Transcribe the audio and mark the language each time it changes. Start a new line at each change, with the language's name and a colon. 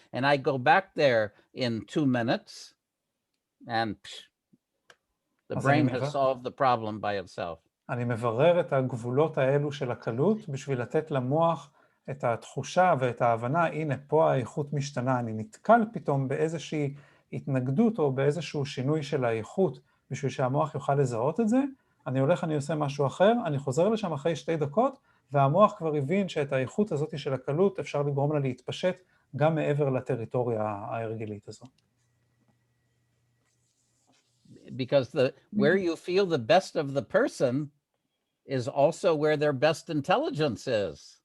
English: And I go back there in 2 minutes, and the brain has solved the problem by itself.
Hebrew: אני מברר את הגבולות האלו של הקלות בשביל לתת למוח את התחושה ואת ההבנה, הנה פה האיכות משתנה, אני נתקל פתאום באיזושהי התנגדות או באיזשהו שינוי של האיכות בשביל שהמוח יוכל לזהות את זה, אני הולך, אני עושה משהו אחר, אני חוזר לשם אחרי 2 דקות, והמוח כבר הבין שאת האיכות הזאת של הקלות אפשר לגרום לה להתפשט גם מעבר לטריטוריה ההרגלית הזו.
English: Because where you feel the best of the person is also where their best intelligence is.